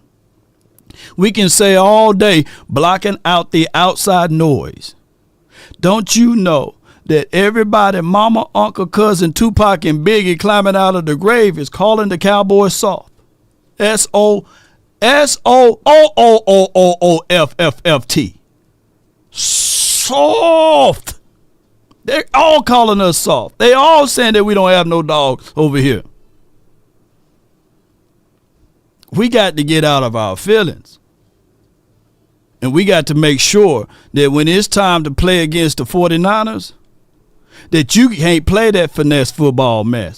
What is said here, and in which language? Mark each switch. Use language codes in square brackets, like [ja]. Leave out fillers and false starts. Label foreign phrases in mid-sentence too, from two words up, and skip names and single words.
[en] We can say all day blocking out the outside noise. Don't you know that everybody, mama, uncle, cousin, Tupac, and Biggie climbing out of the grave is calling the Cowboys soft? S-O-S-O-O-O-O-O-F-F-F-T. Soft. They're all calling us soft. They all saying that we don't have no dogs over here. We got to get out of our feelings. And we got to make sure that when it's time to play against the 49ers, that you can't play that finesse football mess.